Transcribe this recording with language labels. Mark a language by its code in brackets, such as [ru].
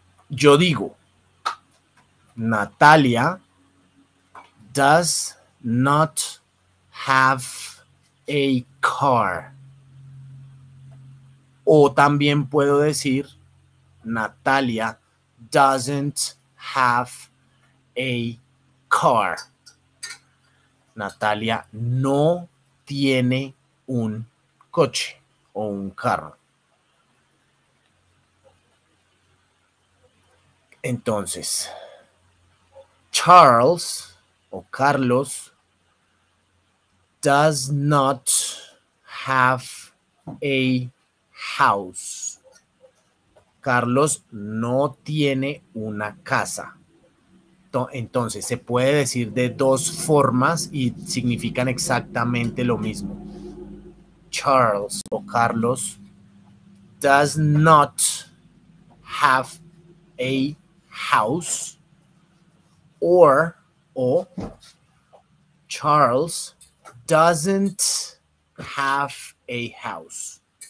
[es] Yo digo, [en] Natalia does not have a car. [es] O también puedo decir, [en] Natalia doesn't have a car. [es] Natalia no tiene un coche o un carro. [en] Entonces, Charles o Carlos does not have a house. [es] Carlos no tiene una casa. Entonces, se puede decir de dos formas y significan exactamente lo mismo. [en] Charles o Carlos does not have a house, or Charles doesn't have a house.